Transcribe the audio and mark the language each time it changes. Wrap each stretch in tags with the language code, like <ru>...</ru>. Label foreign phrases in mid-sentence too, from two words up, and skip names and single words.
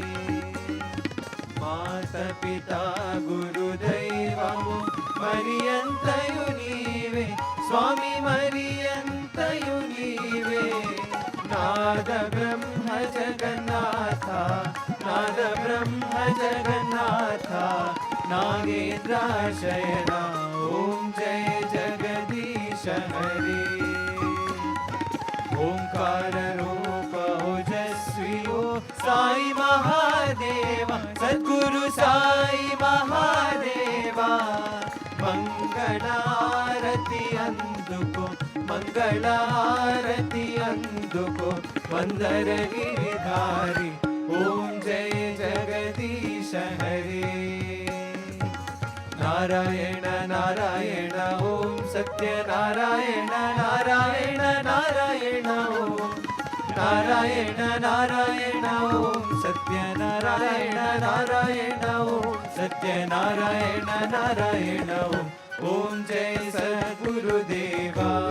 <te>మాతా పితా గురుదైవము మరియంతయు నీవే స్వామీ మరియంతయు నీవే నాద బ్రహ్మ జగన్నాథా నాద బ్రహ్మ జగన్నాథా నాగేంద్రాశయనా</te> <hi>ओम जय जगदीश हरे ओंकार रूप ओजस्वी ओ साई महादेव सद्गुरु साई महादेव దేవా</hi> <te>మంగళారతి అందుకో మంగళారతి అందుకో వందర గిరిధారి</te> <hi>ओम जय जगदीश हरे</hi> <te>నారాయణ నారాయణ ఓం సత్యనారాయణ నారాయణ నారాయణ ఓం నారాయణ నారాయణ ఓం సత్యనారాయణ నారాయణ ఓం సత్యనారాయణ నారాయణ ఓం ఓం జయ సద్గురుదేవా</te>